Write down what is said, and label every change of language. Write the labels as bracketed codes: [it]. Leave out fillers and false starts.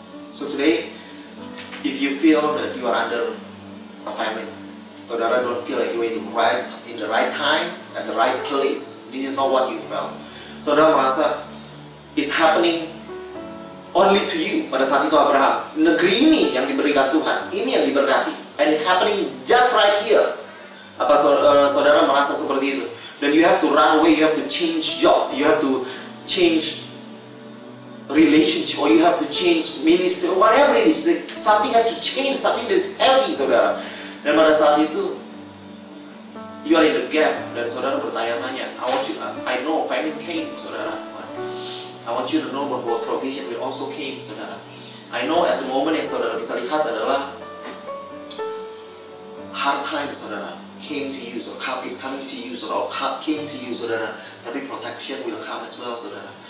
[en] So today, if you feel that you are under a famine, saudara, don't feel like you're in the right time, at the right place. This is not what you felt. [id] Saudara merasa [en] it's happening only to you. [id] Pada saat itu Abraham, negeri ini yang diberikan Tuhan, ini yang diberkati, [en] and it's happening just right here. [id] Apa saudara merasa seperti itu? [en] Then you have to run away, you have to change job, you have to change relationship, or you have to change ministry, whatever it is. Something has to change, something that is heavy, saudara. [id] Dan pada saat itu [en] you are in the gap, [id] dan saudara bertanya-tanya. [en] I know famine came, saudara. I want you to know bahwa provision will also came, saudara. I know at the moment [id] yang saudara bisa lihat adalah [en] hard time, saudara, came to you, or is coming to you, or came to you, saudara. Tapi protection will come as well, saudara.